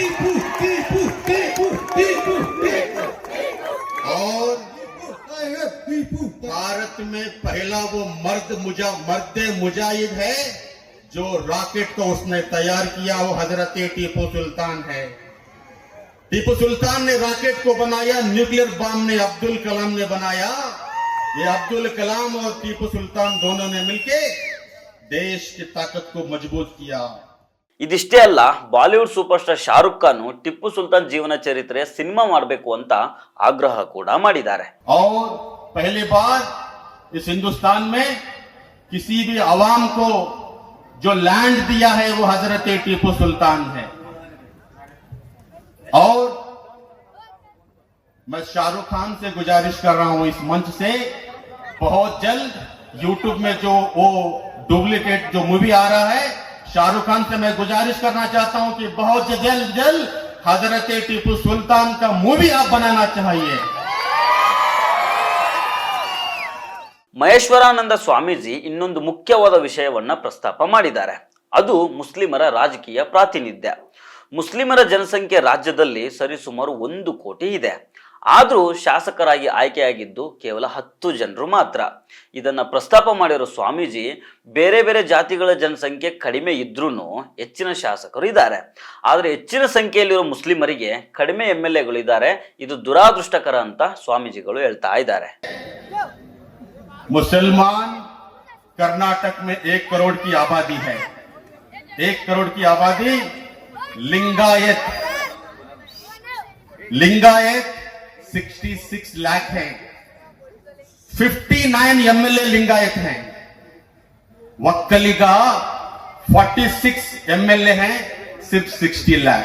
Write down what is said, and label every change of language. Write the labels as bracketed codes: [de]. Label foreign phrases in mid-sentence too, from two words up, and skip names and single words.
[hi] और भारत में पहला वो मर्द मुजाहिद है जो रॉकेट को उसने तैयार किया, वो हजरत टिप्पू सुल्तान है. टिप्पू सुल्तान ने रॉकेट को बनाया, [en] nuclear bomb [hi] ने अब्दुल कलाम ने बनाया. ये अब्दुल कलाम और टिप्पू सुल्तान दोनों ने मिलके ದೇಶ की ताकत को मजबूत किया. [kn] ಇದಿಷ್ಟೇ ಅಲ್ಲ, ಬಾಲಿವುಡ್ [en] super star [kn] ಶಾರುಖ್ ಖಾನ್ ಟಿಪ್ಪು ಸುಲ್ತಾನ್ ಜೀವನ ಚರಿತ್ರೆಯ ಸಿನಿಮಾ ಮಾಡಬೇಕು ಅಂತ ಆಗ್ರಹ ಕೂಡ ಮಾಡಿದ್ದಾರೆ. [hi] और पहली बार इस हिंदुस्तान में किसी भी आवाम को जो लैंड दिया है वो हजरत टिप्पू सुल्तान है. और मैं शाहरुख खान से गुजारिश कर रहा हूं इस मंच से, बहुत जल्द यूट्यूब में जो वो डुप्लीकेट जो मूवी आ रहा है, शाहरुख खान से मैं गुजारिश करना चाहता हूं कि बहुत जल्द हजरत टिप्पू सुल्तान का मूवी आप बनाना चाहिए. [kn] ಮಹೇಶ್ವರಾನಂದ ಸ್ವಾಮೀಜಿ ಇನ್ನೊಂದು ಮುಖ್ಯವಾದ ವಿಷಯವನ್ನ ಪ್ರಸ್ತಾಪ ಮಾಡಿದ್ದಾರೆ. ಅದು ಮುಸ್ಲಿಮರ ರಾಜಕೀಯ ಪ್ರಾತಿನಿಧ್ಯ. ಮುಸ್ಲಿಮರ ಜನಸಂಖ್ಯೆ ರಾಜ್ಯದಲ್ಲಿ ಸರಿಸುಮಾರು 1 ಕೋಟಿ ಇದೆ. ಆದರೂ ಶಾಸಕರಾಗಿ ಆಯ್ಕೆಯಾಗಿದ್ದು ಕೇವಲ 10 ಜನರು ಮಾತ್ರ. ಇದನ್ನ ಪ್ರಸ್ತಾಪ ಮಾಡಿರೋ ಸ್ವಾಮೀಜಿ ಬೇರೆ ಬೇರೆ ಜಾತಿಗಳ ಜನಸಂಖ್ಯೆ ಕಡಿಮೆ ಇದ್ರೂ ಹೆಚ್ಚಿನ ಶಾಸಕರು ಇದ್ದಾರೆ, ಆದರೆ ಹೆಚ್ಚಿನ ಸಂಖ್ಯೆಯಲ್ಲಿರೋ ಮುಸ್ಲಿಮರಿಗೆ ಕಡಿಮೆ MLAಗಳು ಇದ್ದಾರೆ. ಇದು ದುರಾದೃಷ್ಟಕರ ಅಂತ ಸ್ವಾಮೀಜಿಗಳು ಹೇಳ್ತಾ ಇದ್ದಾರೆ. [hi] मुसलमान कर्नाटक में 1 करोड़ की आबादी है. 1 करोड़ की आबादी. लिंगायत 66 लाख है. 59 MLA लिंगायत हैं. वक्कलिगा 46 MLA हैं, सिर्फ 60 लाख.